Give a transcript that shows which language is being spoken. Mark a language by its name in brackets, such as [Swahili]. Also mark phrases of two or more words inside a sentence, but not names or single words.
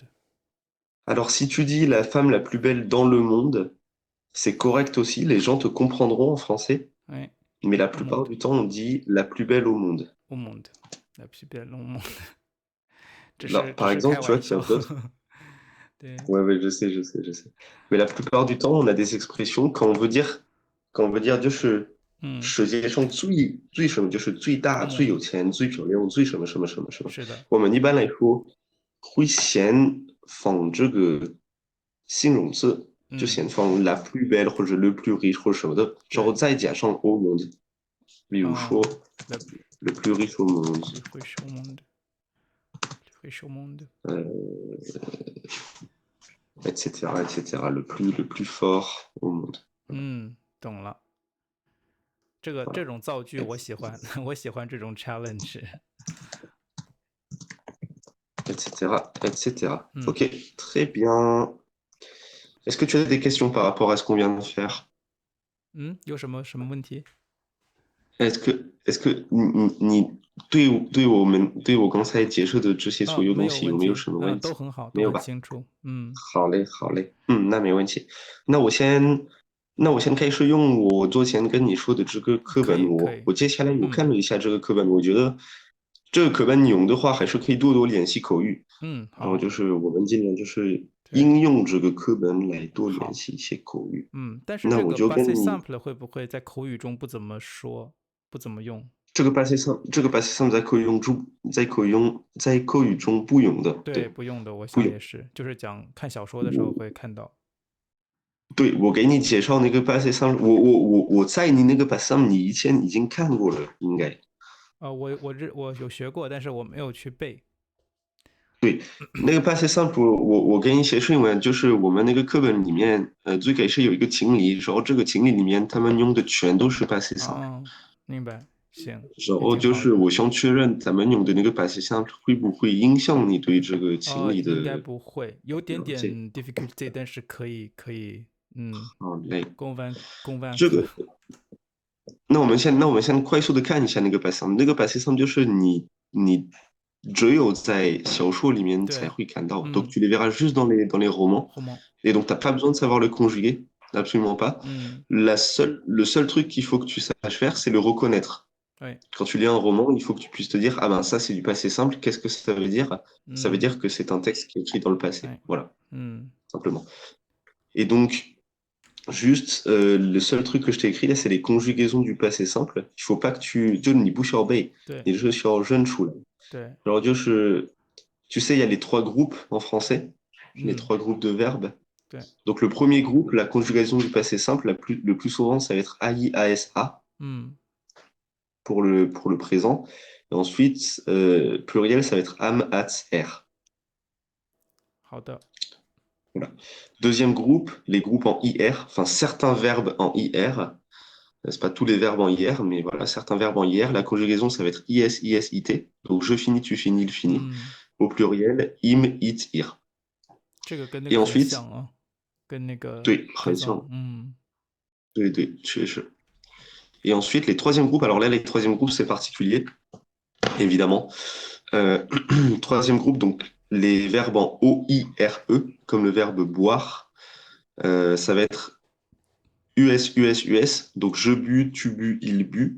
[French] Alors, si tu dis la femme la plus belle dans le monde, c'est correct aussi, les gens te comprendront en français, Ouais. mais la Au plupart monde. du temps, on dit la plus belle au monde. Au monde. La plus belle au monde. Là, par exemple, tu vois, tu as d'autres. [Chinese] 对， [French] Ouais, ouais, je sais, je sais, je sais. Mais la plupart du temps, on a des expressions quand on veut dire 嗯， [Chinese] 就是世界上最大、最有钱、最漂亮、最什么什么什么什么。是的，我们一般来说会先放这个形容词，就嗯，先放 [French] la plus belle [Chinese] 或者 [French] le plus riche [Chinese] 或者什么的，之后对，再加上 [French] au monde。 [Chinese] 比如说嗯 ，le [French] le plus riche au monde， plus riche au monde. Plus riche au monde. etc., etc. Le plus fort au monde。 [Chinese] 嗯，懂了。这种造句我 [French] Voilà. [Chinese] 喜欢，我喜欢这种 challenge。 [French] etc., etc. 嗯 Ok, très bien. Est-ce que tu as des questions par rapport à ce qu'on vient de faire? [Chinese] 嗯，有什么问题？ [French] est-ce que [Chinese] 你对我刚才解释的这些所有东西有没有什么问题？没有问题，都很好，都没有吧？很清楚。嗯，好嘞，好嘞，那没问题。那我先开始用我之前跟你说的这个课可本，以可以。我接下来我嗯看了一下这个课本，我觉得这个课本你用的话，还是可以多多练习口语。嗯，然后好，就是我们尽量就是对，应用这个课本来多练好。习一些口语。但是那我这个就跟 base 你 sample 会不会在口语中不怎么说，不怎么用？这个 [French] passé simple [Chinese] 在口语中不用的，对，对，不用的，我不用。想也是，就是看小说的时候会我看到。对，我给你介绍那个 [French] passé simple， [Chinese] 我在你那个 [French] passé simple [Chinese] 你以前已经看过了，应该。我有学过，但是我没有去背。对，那个 [French] passé simple， [Chinese] 我给你解释一下，就是我们那个课本里面，最开始有一个情理，然后这个情理里面他们用的全都是 [French] passé simple。 [Chinese] 哦，明白，行，然也后就是挺好的。我想确认咱们用的那个 [French] passé simple [Chinese] 会不会影响你对这个情理的应该不会，有点点了解。 difficulty，但是可以，好嘞，公万克。这个那我们先快速的看一下那个 passé，那个 [French] passé simple [Chinese] 就是你只有在小说里面才对，会看到 [French] ，donc tu les verras juste dans les romans， [Chinese] 后面， [French] et donc t'as pas besoin de savoir le conjuguer, absolument pas. 嗯， Le seul truc qu'il faut que tu saches faire, c'est le reconnaître. [Chinese] 对， [French] Quand tu lis un roman, il faut que tu puisses te dire, ah ben ça c'est du passé simple, qu'est-ce que ça veut dire? Ça veut 嗯， dire que c'est un texte qui est écrit dans le passé. [Chinese] 对， [French] Voilà, 嗯， simplement. Et donc, juste, le seul truc que je t'ai écrit là, c'est les conjugaisons du passé simple. Il faut pas que [Chinese] 就你不需要背，对，你只需要认出来。对， [French] Alors, tu sais, il y a les trois groupes en français, les 嗯， trois groupes de verbes. [Chinese] 对， [French] Donc, le premier groupe, la conjugaison du passé simple, le plus souvent, ça va être AIASA 嗯， pour le présent. Et ensuite, pluriel, ça va être am, ats, er. [Chinese] 好的， [French] Voilà. Deuxième groupe, les groupes en IR, enfin certains verbes en IR. C'est pas tous les verbes en IR, mais voilà, certains verbes en IR. La conjugaison, ça va être IS, IS, IT. Donc je finis, tu finis, il finit. 嗯， Au pluriel, im, it, ir. [Chinese] 这个跟那 [French] Et [Chinese] 个很 [French] ensuite, [Chinese] 像啊。 跟那个对，很像，对对，确实。 [French] Et ensuite, les troisièmes groupes, alors là, les troisièmes groupes, c'est particulier, évidemment. Euh, troisième groupe, donc les verbes en O-I-R-E, comme le verbe boire, ça va être US, US, US, donc je bus, tu bus, il but.